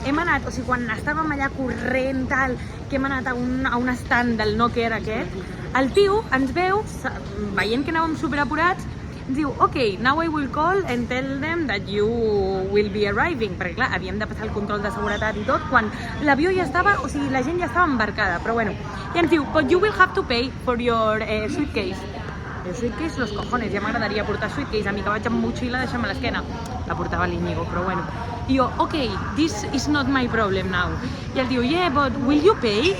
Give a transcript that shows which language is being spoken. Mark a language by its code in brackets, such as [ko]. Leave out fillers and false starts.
[ca] Hem anat, o sigui, quan estàvem allà corrent, tal, que hem anat a un stand del Nokia aquest, el tio ens veu, veient que anàvem superapurats, ens diu, [en] ok, now I will call and tell them that you will be arriving. [ca] Perquè clar, havíem de passar el control de seguretat i tot, quan l'avió ja estava, o sigui, la gent ja estava embarcada, però bueno. I ens diu, [en] but you will have to pay for your suitcase. [ca] El suitcase, [es] los cojones, [ca] ja m'agradaria portar suitcase, a mi que vaig amb motxilla, deixa'm a l'esquena. La portava l'Iñigo, però bueno. I jo, [en] ok, this is not my problem now. [ca] I ell diu, [en] yeah, but will you pay?